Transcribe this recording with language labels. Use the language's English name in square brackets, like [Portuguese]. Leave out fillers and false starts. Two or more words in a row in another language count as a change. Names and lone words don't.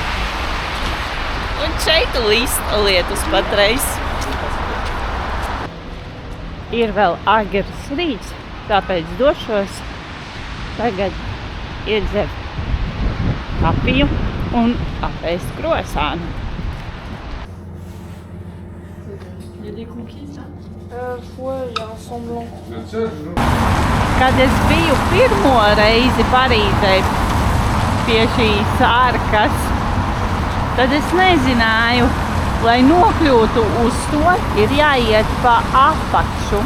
[Latvian] Un šeit līst lietus patreiz. Ir vēl agrs rīts, tāpēc došos tagad iedzert kafiju un apēst krosānu. [French] Il y a des cookies là ouais, il y a un semblant. [Latvian] Kad es biju pirmo reizi Parīzē pie šīs arkas, tad es nezināju, lai nokļūtu uz to, ir jāiet pa apakšu.